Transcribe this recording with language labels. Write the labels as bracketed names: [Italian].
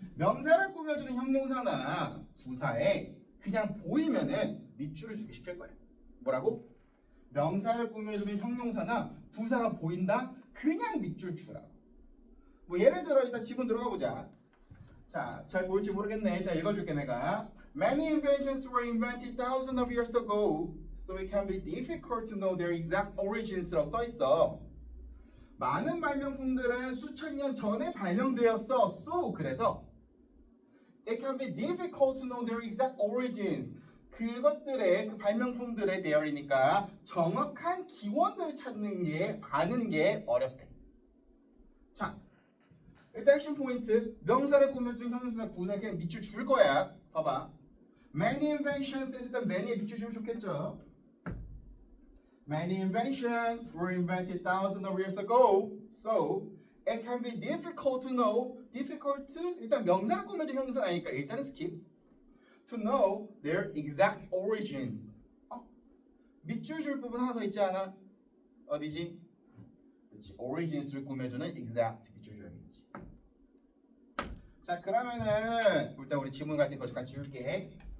[Korean] 명사를 꾸며주는 형용사나 부사에 그냥 보이면은 밑줄을 주기 시킬 거야. 뭐라고? 명사를 꾸며주는 형용사나 부사가 보인다? 그냥 밑줄 주라고. 뭐 예를 들어 일단 지문 들어가 보자. 자, 잘 보일지 모르겠네. 일단 읽어줄게 내가. [English] Many inventions were invented thousands of years ago, so it can be difficult to know their exact origins [Korean] 라고 써 있어. 많은 발명품들은 수천 년 전에 발명되었어. [English] So [Korean] 그래서 [English] it can be difficult to know their exact origins. [Korean] 그것들의 그 발명품들의 대열이니까 정확한 기원들을 아는 게 어렵대. 자, 일단 핵심 포인트. 명사를 꾸며준 형용사나 부사 그냥 밑줄 줄 거야. 봐봐. [English] Many inventions [Korean] 했을 때 many에 밑줄 주면 좋겠죠. [English] Many inventions were invented thousands of years ago, so it can be difficult to know. [Korean] difficult 일단 명사를 꾸며준 형용사 아니까 일단은 skip. [English] To know their exact origins. [Korean] 밑줄 줄 부분 하나 더 있지 않아? 어디지? 그렇지. origins를 꾸며주는 exact 밑줄 줘야겠지. 자, 그러면은 일단 우리 지문 같은 거 잠깐 지울게.